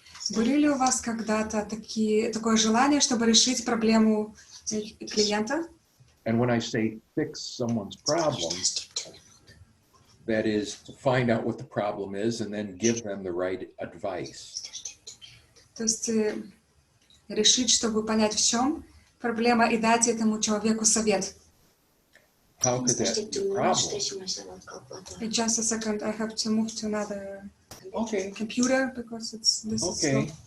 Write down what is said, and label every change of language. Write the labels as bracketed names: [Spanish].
[Russian] Были ли у вас когда-то такое желание, чтобы решить проблему клиента? [English] And when I say fix someone's problem, that is to find out what the problem is and then give them the right advice. [Russian] То есть решить, чтобы понять, в чем проблема, и дать этому человеку совет. [English] How could that be a problem? Just a second, I have to move to another computer because this is slow.